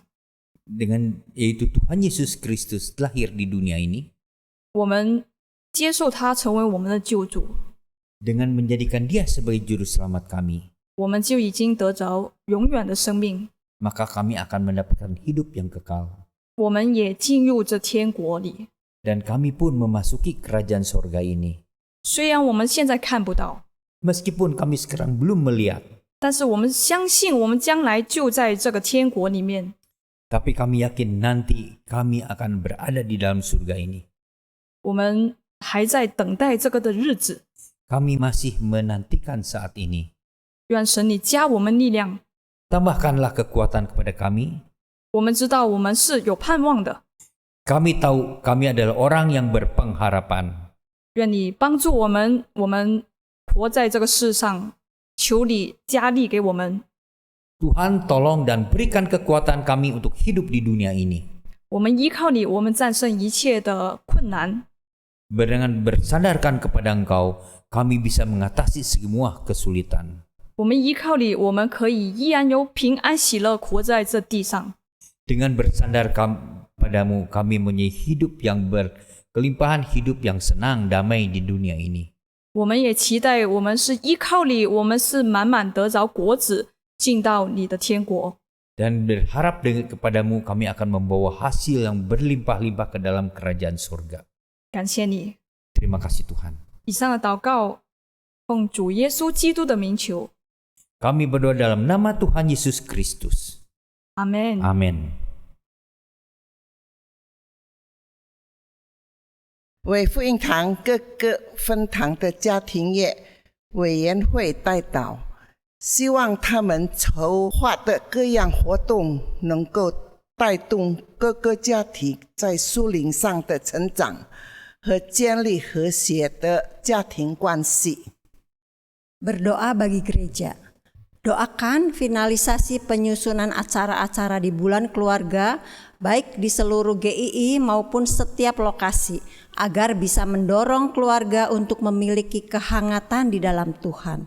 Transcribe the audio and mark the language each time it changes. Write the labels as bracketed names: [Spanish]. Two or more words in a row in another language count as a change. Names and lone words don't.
[Indonesian] Dengan yaitu Tuhan Yesus Kristus lahir di dunia ini. [Chinese] 我们接受他成为我们的救主， [Indonesian] Dengan menjadikan dia sebagai juru selamat kami. [Chinese] 我们就已经得着永远的生命， [Indonesian] Maka kami akan mendapatkan hidup yang kekal. [Chinese] 我们也进入这天国里。 [Indonesian] Dan kami pun memasuki kerajaan sorga ini. [Chinese] 虽然我们现在看不到， [Indonesian] Meskipun kami sekarang belum melihat. [Chinese] 但是我们相信我们将来就在这个天国里面。 [Indonesian] Tapi kami yakin nanti kami akan berada di dalam surga ini. [Chinese] 我们还在等待这个的日子， [Indonesian] Kami masih menantikan saat ini. [Chinese] 愿神你加我们力量。 [Indonesian] Tambahkanlah kekuatan kepada kami. [Chinese] 我们知道我们是有盼望的， [Indonesian] Kami tahu kami adalah orang yang berpengharapan. [Chinese] 愿你帮助我们，我们活在这个世上，求你加力给我们。 [Indonesian] Tuhan tolong dan berikan kekuatan kami untuk hidup di dunia ini. [Chinese] 我们依靠你，我们战胜一切的困难。 [Indonesian] Dengan bersandarkan kepada Engkau, kami bisa mengatasi semua kesulitan. [Chinese] 我们依靠你，我们可以依然有平安喜乐活在这地上。 [Indonesian] Dengan bersandar padamu, kami mempunyai hidup yang berkelimpahan, hidup yang senang, damai di dunia ini. [Chinese] 我们也期待，我们是依靠你，我们是满满得着果子，进到你的天国。 [Indonesian] Dan berharap kepadamu, kami akan membawa hasil yang berlimpah-limpah ke dalam kerajaan surga. [Chinese] 感谢你。 [Indonesian] Terima kasih Tuhan. [Chinese] 以上的祷告，奉主耶稣基督的名求， [Indonesian] Kami berdoa dalam nama Tuhan Yesus Kristus. [Chinese] 阿门。 [Indonesian] Amin. [Chinese] 为福音堂各个分堂的家庭业委员会代祷，希望他们筹划的各样活动能够带动各个家庭在属灵上的成长和建立和谐的家庭关系。 [Indonesian] Berdoa bagi gereja. Doakan finalisasi penyusunan acara-acara di bulan keluarga, baik di seluruh GII maupun setiap lokasi, agar bisa mendorong keluarga untuk memiliki kehangatan di dalam Tuhan.